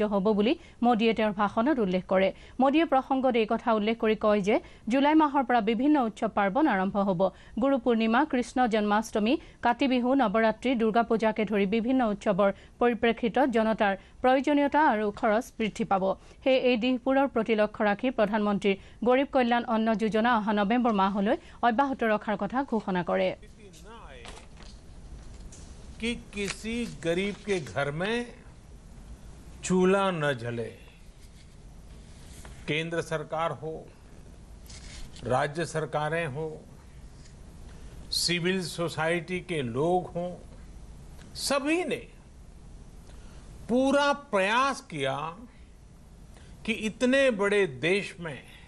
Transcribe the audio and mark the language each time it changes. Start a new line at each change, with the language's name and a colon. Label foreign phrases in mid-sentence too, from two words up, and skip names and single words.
Assamese: হ'ব বুলি মোদীয়ে তেওঁৰ ভাষণত উল্লেখ কৰে মোদীয়ে প্ৰসংগত এই কথা উল্লেখ কৰি কয় যে জুলাই মাহৰ পৰা বিভিন্ন উৎসৱ পাৰ্বণ আৰম্ভ হ'ব গুৰু পূৰ্ণিমা কৃষ্ণ জন্মাষ্টমী কাতি বিহু নৱৰাত্ৰি দুৰ্গা পূজাকে ধৰি বিভিন্ন উৎসৱৰ পৰিপ্ৰেক্ষিতত জনতাৰ প্ৰয়োজনীয়তা আৰু খৰচ বৃদ্ধি পাব হে এই দিশবোৰৰ প্ৰতি লক্ষ্য ৰাখি প্ৰধানমন্ত্ৰীৰ গৰীব কল্যাণ অন্ন যোজনা অহা নৱেম্বৰ মাহলৈ অব্যাহত ৰখাৰ কথা ঘোষণা কৰে
Hindi: कि किसी गरीब के घर में चूल्हा न जले केंद्र सरकार हो राज्य सरकारें हो सिविल सोसाइटी के लोग हों सभी ने पूरा प्रयास किया कि इतने बड़े देश में